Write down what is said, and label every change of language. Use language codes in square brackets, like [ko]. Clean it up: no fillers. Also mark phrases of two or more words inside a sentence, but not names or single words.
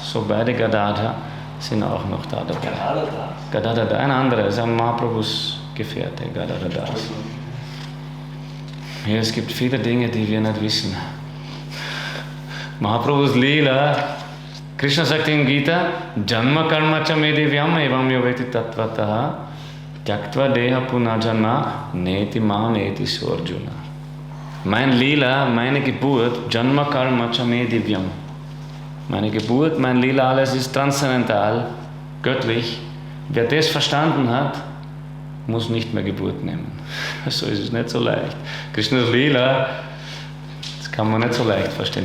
[de] So beide Gadadhar sind auch noch da dabei. Gadadhar Das, ein anderer, ist ein Mahaprabhus Gefährte, Gadadhar Das. Ja, es gibt viele Dinge, die wir nicht wissen. Mahaprabhus Lila, Krishna sagt in Gita, [sa] जन्म कर्म च मेदिव्यम् एवम् योवेत्ति तत्त्वतः त्यक्त्वा देह पुनर्जन्म नेति मा नेति सोऽर्जुन. [de] Mein Lila, meine Geburt, [sa] जन्म कर्म च मेदिव्यम्. [de] Meine Geburt, mein Lila, alles ist transzendental, göttlich. Wer das verstanden hat, muss nicht mehr Geburt nehmen. So ist es nicht so leicht. Krishnas Lila, das kann man nicht so leicht verstehen.